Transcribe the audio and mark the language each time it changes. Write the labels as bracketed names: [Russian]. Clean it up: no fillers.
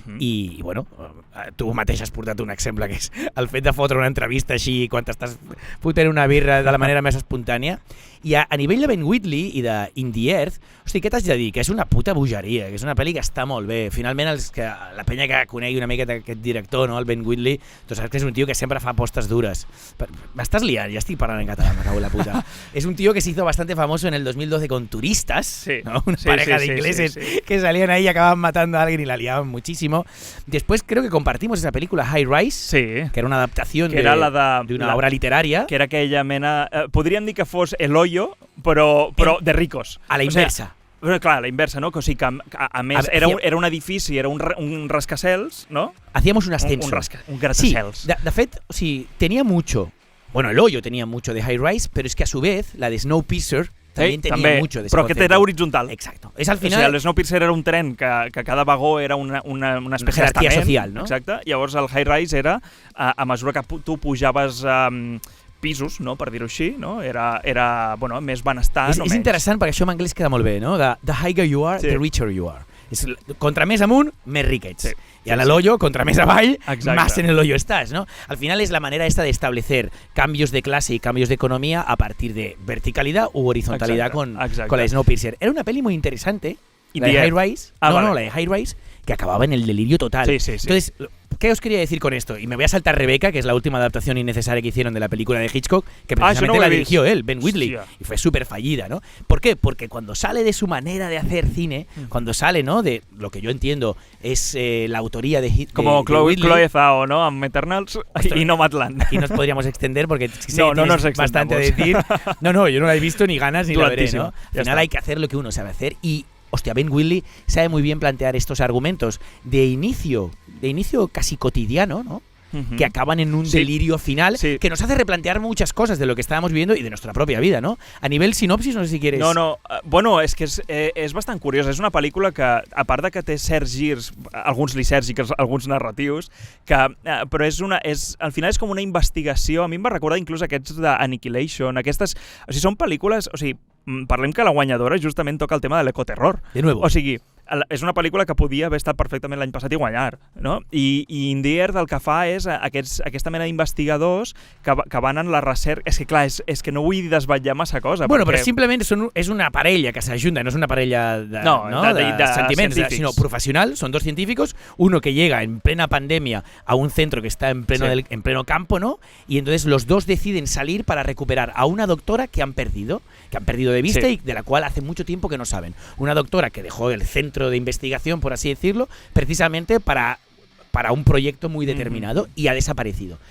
[Catalan] I, bueno, tu mateix has portat un exemple, que és el fet de fotre una entrevista així quan t'estàs fotent una birra de la manera més espontània. I a nivell de Ben Wheatley i de In the Earth, hosti, què t'haig de dir? Que és una puta bogeria, que és una pel·li que està molt bé. Finalment, la penya que conegui una mica aquest director, no, el Ben Wheatley, tu saps que és un tio que sempre fa apostes dures. M'estàs liant, ja estic parlant en català, me cago en la puta. [Spanish] Es un tío que se hizo bastante famoso en el 2012 con Turistas, sí, ¿no? Una pareja de ingleses que salían ahí y acababan matando a alguien y la liaban muchísimo. Después creo que compartimos esa película High Rise, que era una adaptación de una obra literaria. Que era aquella mena... [Catalan] podríem dir que fos El Hoyo, però de ricos. A la inversa. O sigui, clar, a la inversa, no? O sigui que, a més, era un edifici, era un rascacels, no? [Spanish] Hacíamos un ascenso. [Catalan] Un gratacels. [Spanish] Sí, de fet, o sigui, tenía mucho... Bueno, El Hoyo tenía mucho de High Rise, pero es que a su vez la de Snowpiercer también tenía mucho de ese [Catalan] però que era horizontal. Exacto. És al final... O sigui, el Snowpiercer era un tren que cada vagó era una espècie d'estament social, no? Exacte. Llavors el High Rise era, a mesura que tu pujaves pisos, no? Per dir-ho així, no? Era bueno, més benestar. És interessant perquè això en anglès queda molt bé, no? [English] The higher you are, the richer you are. [Catalan] Contra més amunt, més ric ets. [Spanish] Y al hoyo, contra més avall, más en el hoyo estás, ¿no? Al final es la manera esta de establecer cambios de clase y cambios de economía a partir de verticalidad u horizontalidad con la Snowpiercer. Era una peli muy interesante, la de High Rise, la de High Rise, que acababa en el delirio total. Sí. Entonces, ¿qué os quería decir con esto? Y me voy a saltar Rebeca, que es la última adaptación innecesaria que hicieron de la película de Hitchcock, que precisamente la dirigió él, Ben Wheatley, y fue súper fallida, ¿no? ¿Por qué? Porque cuando sale de su manera de hacer cine, cuando sale, ¿no? De lo que yo entiendo es la autoría de Hitchcock. Como Chloe Zhao, ¿no? En Eternals y Nomadland. Aquí nos podríamos extender porque tienes bastante a decir. No, yo no la he visto ni ganas ni la veré, ¿no? Al final hay que hacer lo que uno sabe hacer y... Hostia, Ben Wheatley sabe muy bien plantear estos argumentos de inicio casi cotidiano, ¿no? que acaban en un delirio final que nos hace replantear muchas cosas de lo que estábamos viviendo y de nuestra propia vida, ¿no? A nivel sinopsis, no sé si quieres... [Catalan] No, bueno, és que és bastant curiós. És una pel·lícula que, a part de que té certs girs, alguns lisèrgics, alguns narratius, però al final és com una investigació. A mi em va recordar inclús aquests d'Annihilation, aquestes... O sigui, són pel·lícules... O sigui, parlem que la guanyadora justament toca el tema de l'ecoterror. [Spanish] De nuevo. [Catalan] O sigui, és una pel·lícula que podia haver estat perfectament l'any passat i guanyar, no? I In the Earth el que fa és aquesta mena d'investigadors que van en la recerca... És que clar, és que no vull desvetllar massa cosa. Bueno, però simplement és una parella que s'ajunta, no és una parella de sentiments, [Spanish] sino profesional. Son dos científicos, uno que llega en plena pandemia a un centro que está en pleno campo, ¿no? Y entonces los dos deciden salir para recuperar a una doctora que han perdido de vista y de la cual hace mucho tiempo que no saben. Una doctora que dejó el centro de investigación, por así decirlo, precisamente para un proyecto muy determinado y ha desaparecido.